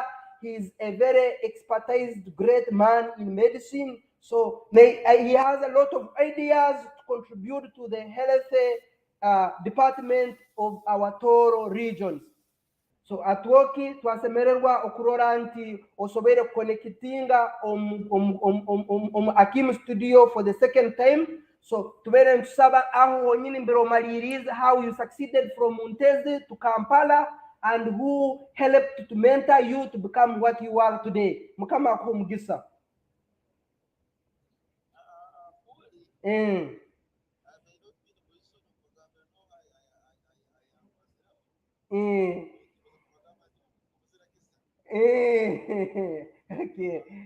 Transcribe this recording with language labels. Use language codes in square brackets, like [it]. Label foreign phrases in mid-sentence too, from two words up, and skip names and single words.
[en] He's a very expertised great man in medicine, so he has a lot of ideas to contribute to the health department of our Tooro regions. [ttj] So Atwooki twasemererwa okurora nti osobere connectinga Akim studio [en] for the second time. So [ttj] tubere ntusaba aho honyine mbere omaliriza [en] how you succeeded from Muntezi to Kampala and who helped to mentor you to become what you are today. [ttj] Mukama akumugisa. Okay.